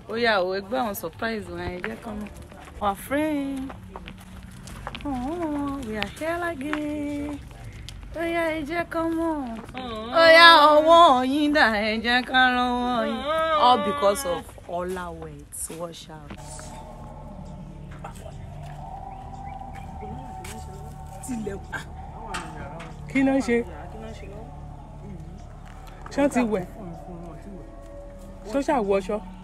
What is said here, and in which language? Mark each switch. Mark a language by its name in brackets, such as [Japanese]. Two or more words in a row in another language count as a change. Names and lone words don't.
[Yoruba] Ó yá o, ẹ gbọ́ àwọn surprise wọn, ẹ jẹ́ kán mọ̀. [English] Our friend. Oh, we are here again. [Yoruba] Ó yá, ẹ jẹ́ kán mọ̀. Ó yá, ọwọ́ yín dà, ẹ jẹ́ ká rọ́wọ́ yín. [English] All because of Ola Wet. Watch out. [Yoruba] Tilẹ̀ wà. Kí ló ń ṣe? Ṣé ó ti wẹ̀? Ṣé ó ṣàwọṣọ?